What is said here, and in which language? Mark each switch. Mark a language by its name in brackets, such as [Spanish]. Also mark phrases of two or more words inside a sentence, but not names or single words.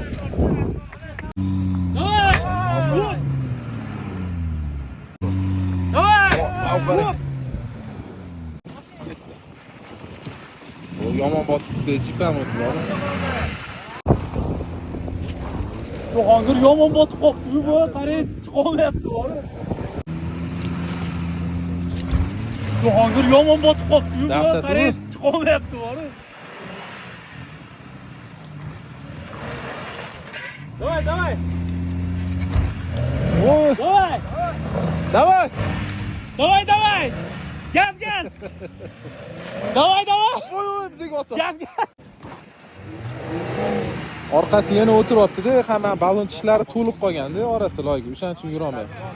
[Uzbek] Yomon botibdi, chipam o'tib. Jahongir yomon botib qolibdi bu, qarang, chiqolmayapti. Jahongir yomon botib qolibdi bu, qarang, chiqolmayapti. [Russian] Давай, давай. Ой, Давай. давай. Давай, давай. [Uzbek] Gaz, gaz. [Russian] Давай, давай. [Uzbek] Oy, bizga otdi. Gaz, gaz. Orqasi yana o'tiryapti-da, hamma balon tishlari to'lib qolganda orasi loyga, o'shaning uchun yura olmayapti.